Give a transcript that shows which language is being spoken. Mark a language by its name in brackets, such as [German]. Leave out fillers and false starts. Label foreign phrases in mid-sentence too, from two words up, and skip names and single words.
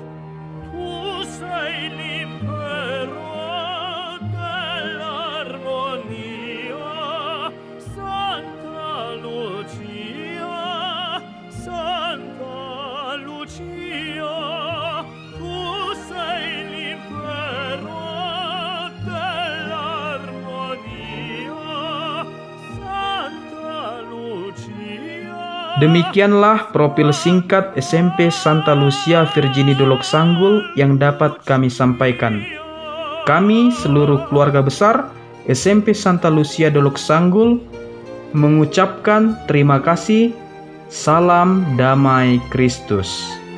[Italian] Tu sei l'impero dell'armonia, Santa Lucia, Santa Lucia. Tu sei l'impero dell'armonia, Santa Lucia. [Indonesian] Demikianlah profil singkat SMP Santa Lucia Virgini Dolok Sanggul yang dapat kami sampaikan. Kami seluruh keluarga besar SMP Santa Lucia Dolok Sanggul mengucapkan terima kasih. Salam damai Kristus.